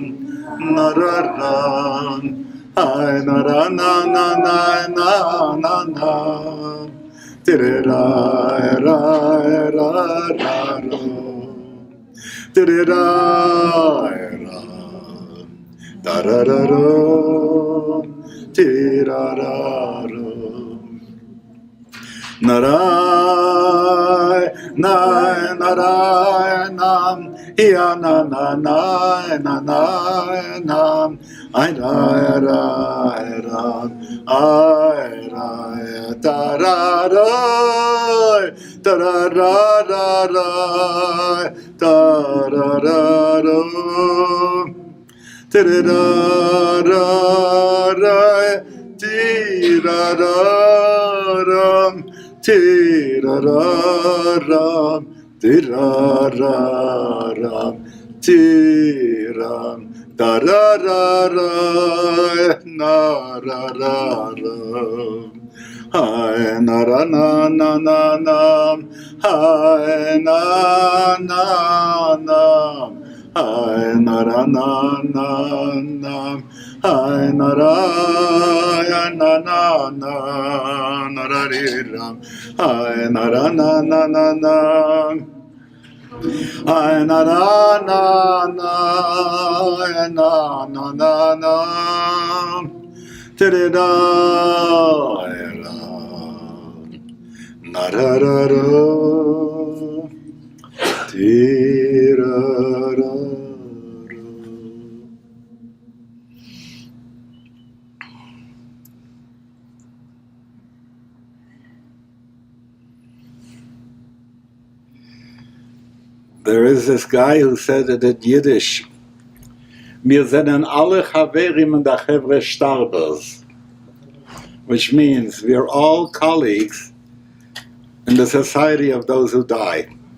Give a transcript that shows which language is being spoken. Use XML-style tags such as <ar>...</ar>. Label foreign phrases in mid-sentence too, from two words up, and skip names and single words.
<en>na-ra-ra, ay na na na na na na na na tire ra ra ra ra tire ra ra da ra ra ra tire ra ra naray nay naray nam ya na na na na na nam ay ra ra ra ay ra ta ra ra ta ra ra ra ra ta ra ra ra ta ra ra ra ti ra ra ra Tira-ra-ram, tira-ra-ram, tiram, da-ra-ra-ra, na-ra-ra-ram. Hi, na-ra-na-na-na-nam, hi, na-na-nam, hi, na-ra-na-na-nam, hi, na-ra-ya-na-na-na, na-ra-ri-ram, hi, na-ra-na-na-na-nam, hi, na-ra-na-na, na-na-na-nam, Ti-di-da, na-da-da-da, ti-da-da-da. There is this guy who said it in Yiddish,</en> <yi>"Wir sind alle Chaverim in der Chevra Starbers,"</yi> <en>which means we are all colleagues in the society of those who die.</en>